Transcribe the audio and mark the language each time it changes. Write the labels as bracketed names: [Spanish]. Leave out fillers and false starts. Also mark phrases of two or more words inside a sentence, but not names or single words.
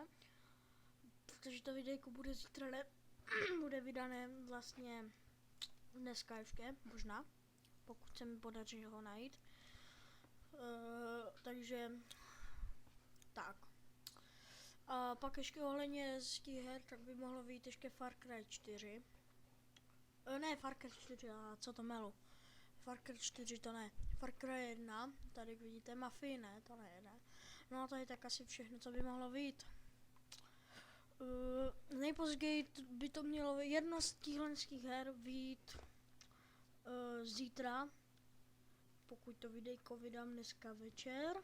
[Czech] Protože to videjko bude zítra, bude vydané vlastně dneska ještě, možná, pokud se mi podaří ho najít. Takže tak. A pak ještě ohledně z těch her, tak by mohlo vyjít ještě Far Cry 4. Ne, Far Cry 4, a co to melu? Far Cry 4 to ne. Far Cry 1, tady vidíte, Mafii ne, to ne. No a to je tak asi všechno, co by mohlo vyjít. Nejpozději by to mělo jedno z těchto her vyjít zítra, pokud to videjko vydám dneska večer.